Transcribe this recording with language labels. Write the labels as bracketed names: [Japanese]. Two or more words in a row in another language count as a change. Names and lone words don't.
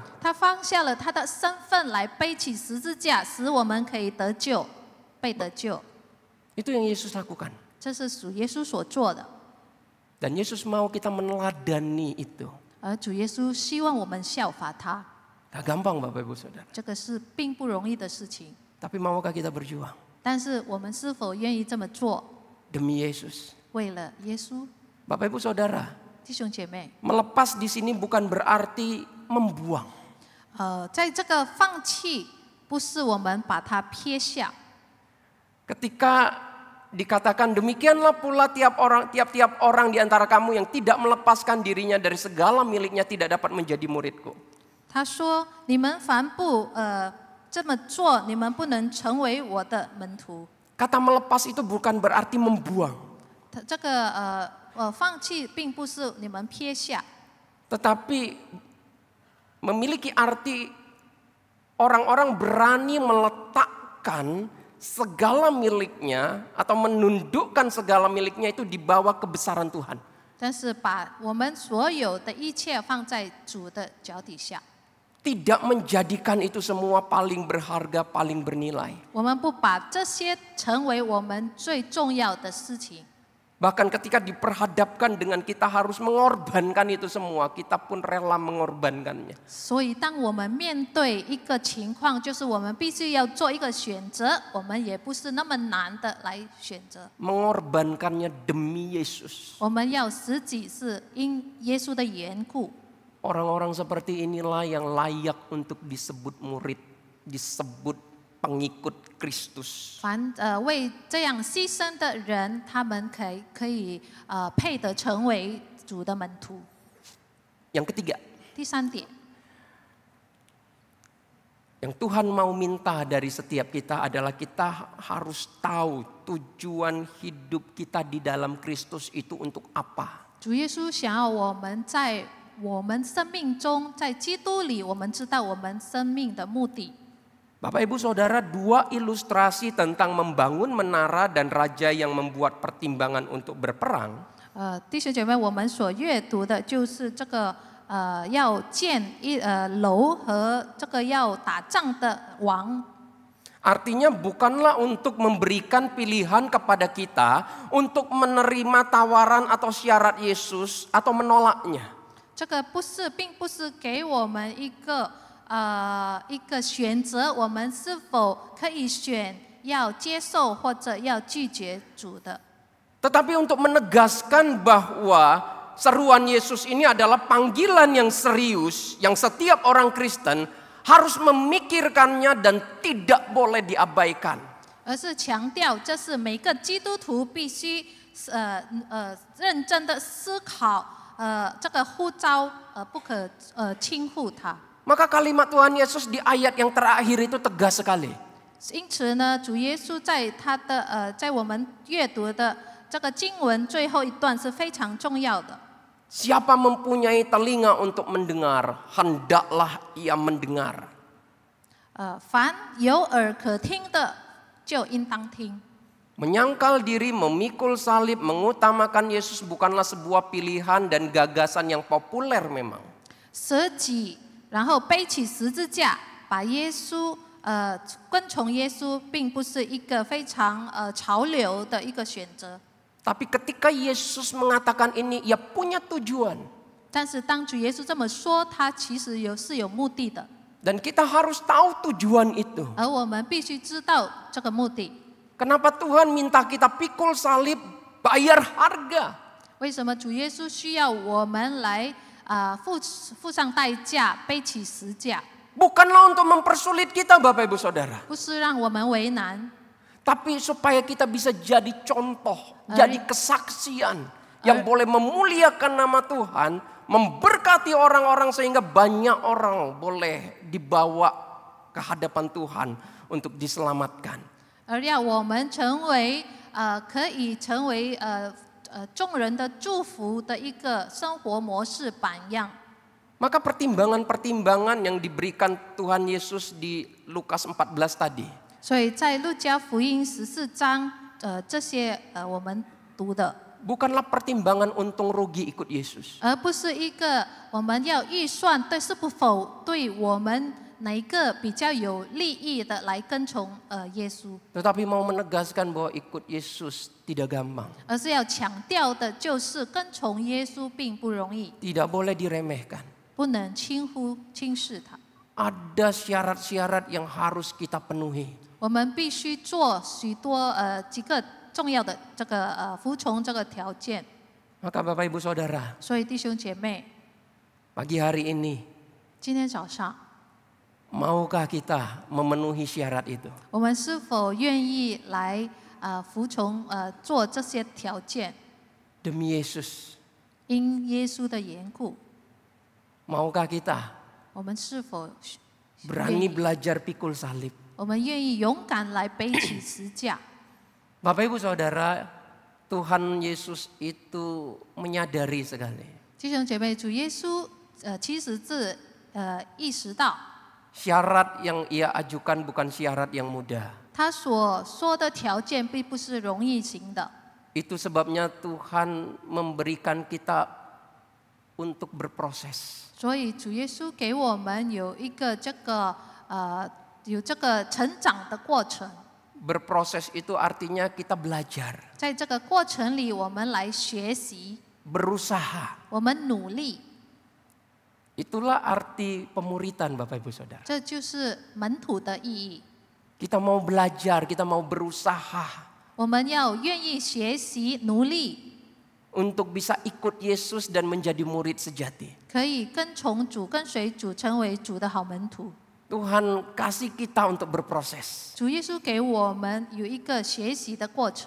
[Chinese] 他放下了他的身份来背起十字架，使我们可以得救，被得救。 [Indonesian] Itu yang Yesus lakukan. [Chinese] 这是主耶稣所做的， [Indonesian] Dan Yesus mau kita meneladani itu. [Chinese] 而主耶稣希望我们效法他。 [Indonesian] Gak gampang Bapak Ibu Saudara. [Chinese] 这个是并不容易的事情， [Indonesian] Tapi maukah kita berjuang [Chinese] 但是我们是否愿意这么做？ [Indonesian] demi Yesus? [Chinese] 为了耶稣， [Indonesian] Bapak Ibu Saudara, [Chinese] 弟兄姐妹， [Indonesian] melepas di sini bukan berarti membuang. [Chinese] 在这个放弃，不是我们把它撇下。 [Indonesian] Ketika dikatakan demikianlah pula tiap-tiap orang di antara kamu yang tidak melepaskan dirinya dari segala miliknya tidak dapat menjadi muridku. [Chinese] 他说：“你们凡不这么做，你们不能成为我的门徒。” [Indonesian] Kata melepas itu bukan berarti membuang. [Chinese] 这个放弃并不是你们撇下， [Indonesian] Tetapi memiliki arti orang-orang berani meletakkan segala miliknya atau menundukkan segala miliknya itu di bawah kebesaran Tuhan. [Chinese] 但是把我们所有的一切放在主的脚底下。 [Indonesian] Tidak menjadikan itu semua paling berharga, paling bernilai. [Chinese] 我们不把这些成为我们最重要的事情。 [Indonesian] Bahkan ketika diperhadapkan dengan kita harus mengorbankan itu semua, kita pun rela mengorbankannya. [Chinese] 所以，当我们面对一个情况，就是我们必须要做一个选择，我们也不是那么难的来选择。 [Indonesian] Mengorbankannya demi Yesus. [Chinese] 我们要实际是因耶稣的缘故。 [Indonesian] Orang-orang seperti inilah yang layak untuk disebut murid, disebut pengikut Kristus. [Chinese] 为这样牺牲的人，他们可以配得成为主的门徒。 [Indonesian] Yang ketiga, [Chinese] 第三点， [Indonesian] yang Tuhan mau minta dari setiap kita adalah kita harus tahu tujuan hidup kita di dalam Kristus itu untuk apa. [Chinese] 主耶稣想要我们在我们生命中，在基督里，我们知道我们生命的目的。 [Indonesian] Bapak Ibu Saudara, dua ilustrasi tentang membangun menara dan raja yang membuat pertimbangan untuk berperang. [Chinese] 弟兄姐妹，我们所阅读的就是这个要建楼和这个要打仗的王。 [Indonesian] Artinya bukanlah untuk memberikan pilihan kepada kita untuk menerima tawaran atau syarat Yesus atau menolaknya. [Chinese] 这个并不是给我们一个选择，我们是否可以选要接受或者要拒绝主的。 [Indonesian] Tetapi untuk menegaskan bahwa seruan Yesus ini adalah panggilan yang serius yang setiap orang Kristen harus memikirkannya dan tidak boleh diabaikan. [Chinese] 而是强调这是每个基督徒必须认真的思考这个呼召不可轻忽它。 [Indonesian] Maka kalimat Tuhan Yesus di ayat yang terakhir itu tegas sekali. [Chinese] 因此呢，主耶稣在我们阅读的这个经文最后一段是非常重要的。 [Indonesian] Siapa mempunyai telinga untuk mendengar, hendaklah ia mendengar. [Chinese] 凡有耳可听的，就应当听。 [Indonesian] Menyangkal diri, memikul salib, mengutamakan Yesus bukanlah sebuah pilihan dan gagasan yang populer memang. [Chinese] 舍己，然后背起十字架，把耶稣跟从耶稣，并不是一个非常潮流的一个选择。 [Indonesian] Tapi ketika Yesus mengatakan ini, ia punya tujuan. [Chinese] 但是当主耶稣这么说，他其实是有目的的。 [Indonesian] Dan kita harus tahu tujuan itu. [Chinese] 而我们必须知道这个目的。 [Indonesian] Kenapa Tuhan minta kita pikul salib, bayar harga? [Chinese] 为什么主耶稣需要我们来付上代价，背起十架？ [Indonesian] Bukanlah untuk mempersulit kita, Bapak Ibu Saudara. [Chinese] 不是让我们为难， [Indonesian] Tapi supaya kita bisa jadi contoh, jadi kesaksian yang boleh memuliakan nama Tuhan, memberkati orang-orang sehingga banyak orang boleh dibawa ke hadapan Tuhan untuk diselamatkan. [Chinese] 而要我们成为可以成为众人的祝福的一个生活模式榜样。 [Indonesian] Maka pertimbangan-pertimbangan yang diberikan Tuhan Yesus di Lukas 14 tadi. [Chinese] 所以在路加福音14章，这些我们读的， [Indonesian] Bukanlah pertimbangan untung rugi ikut Yesus. [Chinese] 而不是一个我们要预算是否对我们哪一个比较有利益的来跟从耶稣， [Indonesian] Tetapi mau menegaskan bahwa ikut Yesus tidak gampang. [Chinese] 而是要强调的就是跟从耶稣并不容易， [Indonesian] Tidak boleh diremehkan. [Chinese] 不能轻视它。 [Indonesian] Ada syarat-syarat yang harus kita penuhi. [Chinese] 我们必须做许多几个重要的这个服从这个条件。 [Indonesian] Maka Bapak Ibu Saudara, [Chinese] 所以弟兄姐妹， [Indonesian] pagi hari ini [Chinese] 今天早上 [Indonesian] maukah kita memenuhi syarat itu? [Chinese] 我们是否愿意来服从做这些条件？ [Indonesian] Demi Yesus. [Chinese] 因耶稣的缘故， [Indonesian] Maukah kita [Chinese] 我们是否 [Indonesian] berani belajar pikul salib? [Chinese] 我们愿意勇敢来背起十架？ [Indonesian] Bapak Ibu Saudara, Tuhan Yesus itu menyadari sekali. [Chinese] 弟兄姐妹，主耶稣其实是意识到， [Indonesian] Syarat yang ia ajukan bukan syarat yang mudah. [Chinese] 他所说的条件并不是容易行的。 [Indonesian] Itu sebabnya Tuhan memberikan kita untuk berproses. [Chinese] 所以主耶稣给我们有一个有这个成长的过程， [Indonesian] Berproses itu artinya kita belajar, [Chinese] 在这个过程里，我们来学习， [Indonesian] berusaha. [Chinese] 我们努力， [Indonesian] Itulah arti pemuritan Bapak Ibu Saudara. [Chinese] 这就是门徒的意义。 [Indonesian] Kita mau belajar, kita mau berusaha [Chinese] 我们要愿意学习、努力， [Indonesian] untuk bisa ikut Yesus dan menjadi murid sejati. [Chinese] 可以跟从主、跟随主，成为主的好门徒。 [Indonesian] Tuhan kasih kita untuk berproses. [Chinese] 主耶稣给我们有一个学习的过程，